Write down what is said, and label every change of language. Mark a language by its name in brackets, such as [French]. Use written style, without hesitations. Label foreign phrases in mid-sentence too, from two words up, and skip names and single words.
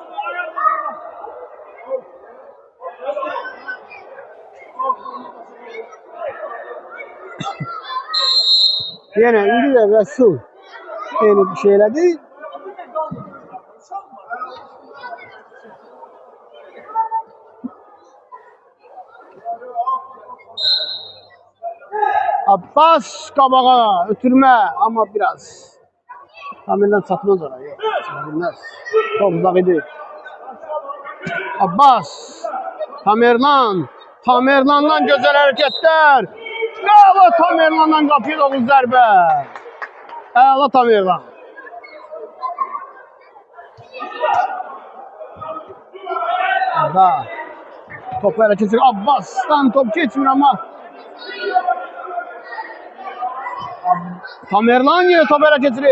[Azerbaijani] Yine indi de Resul yeni bir şey elədi. Abbas qabağa ötürmə ama biraz Tamerlan çatmaz oraya. Çatmaz. [Turkish] Çok uzak idi. Abbas Tamerlandan güzel hareketler. Bravo Tamerlandan kapıya doğru zərbə. [Azerbaijani] Əla Tamerlan. Arda topu ələ keçirir. Abbas'tan top geçmir ama Tamerlan yine topu ələ keçirir.